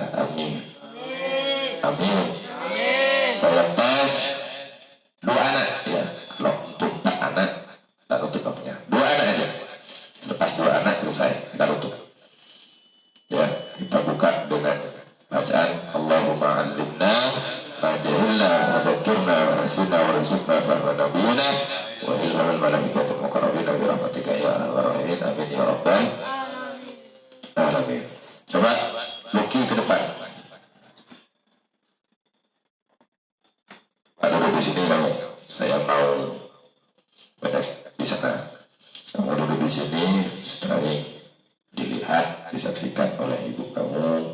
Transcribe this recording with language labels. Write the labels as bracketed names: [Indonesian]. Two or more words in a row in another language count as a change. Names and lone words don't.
[Indonesian] Amin. Amin. Saya tes 2 anak ya. Kalau untuk 4 anak kita tutup waktunya. 2 anak aja. Selepas 2 anak selesai kita tutup. Ya, kita buka dengan bacaan [Arabic] اللهم علمنا ما جهلنا وذكرنا ونسينا وارزقنا فهم النبيين وإلهام الملائكة المقربين برحمتك يا أرحم الراحمين. آمين يا رب العالمين. [Indonesian] Coba Luki ke depan. Ada di sini kamu. Saya mau pada di sana. Kamu duduk di sini, setelah dilihat, disaksikan oleh ibu kamu.